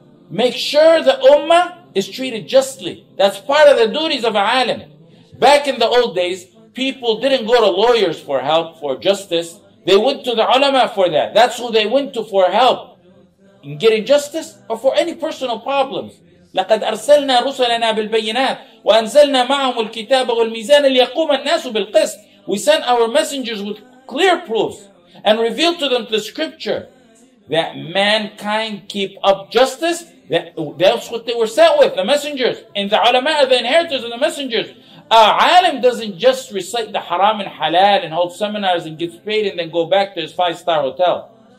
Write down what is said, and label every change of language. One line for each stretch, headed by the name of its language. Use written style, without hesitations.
English: make sure the ummah is treated justly. That's part of the duties of a alim. Back in the old days, people didn't go to lawyers for help, for justice. They went to the ulama for that. That's who they went to for help. In getting justice or for any personal problems.
Arabic: لقد أرسلنا رسلنا بالبينات وأنزلنا معهم الكتاب والميزان ليقوم الناس بالقسط.
English: We sent our messengers with clear proofs and revealed to them the scripture that mankind keep up justice. That's what they were sent with, the messengers. And the ulama are the inheritors of the messengers. Alim doesn't just recite the haram and halal and hold seminars and gets paid and then go back to his 5-star hotel.